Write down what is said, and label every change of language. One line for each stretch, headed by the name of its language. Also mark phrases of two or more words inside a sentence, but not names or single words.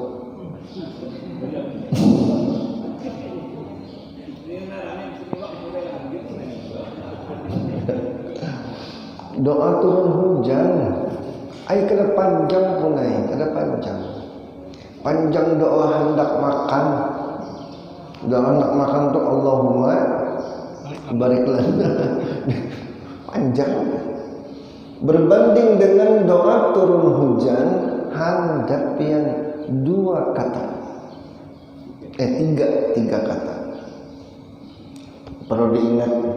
Banjar: Doa turun hujan, ai kada panjang punai, kada panjang. Panjang doa hendak makan. Doa hendak makan tuh
Arabic: اللهم بارك لنا.
Banjar: Panjang. Berbanding dengan doa turun hujan, hendak pian 2 kata. 3 kata. Perlu diingat.